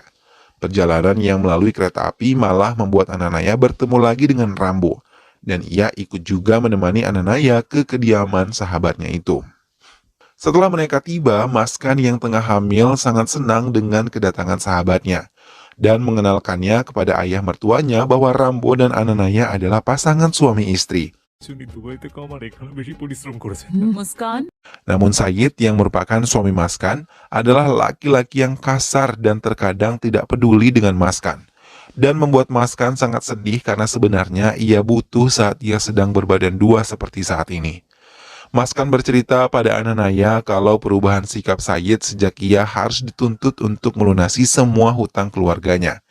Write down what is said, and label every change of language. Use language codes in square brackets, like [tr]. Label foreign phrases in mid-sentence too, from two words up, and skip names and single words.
[id] Perjalanan yang melalui kereta api malah membuat Ananaya bertemu lagi dengan Rambo, dan ia ikut juga menemani Ananaya ke kediaman sahabatnya itu. Setelah mereka tiba, Maskan yang tengah hamil sangat senang dengan kedatangan sahabatnya, dan mengenalkannya kepada ayah mertuanya bahwa Rambo dan Ananaya adalah pasangan suami istri. [bn] শুনি দুবাইতে কম আর এখানে বেশি পরিশ্রম করেছে মুস্কান [id] Namun Sayid yang merupakan suami Maskan adalah laki-laki yang kasar dan terkadang tidak peduli dengan Maskan, dan membuat Maskan sangat sedih karena sebenarnya ia butuh saat ia sedang berbadan dua seperti saat ini. Maskan bercerita pada Ananaya kalau perubahan sikap Sayid sejak ia harus dituntut untuk melunasi semua hutang keluarganya.